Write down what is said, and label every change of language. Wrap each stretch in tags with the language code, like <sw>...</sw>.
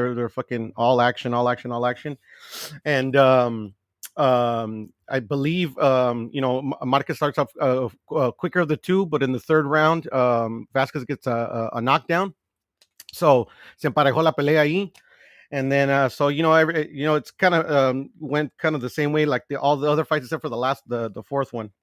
<en>They're fucking all action, all action, all action, and I believe Marquez starts off quicker of the two, but in the third round, Vasquez gets a knockdown.</en> <es>So se emparejó la pelea ahí.</es> <en>And then, it's kind of went kind of the same way like all the other fights except for the fourth one.</en>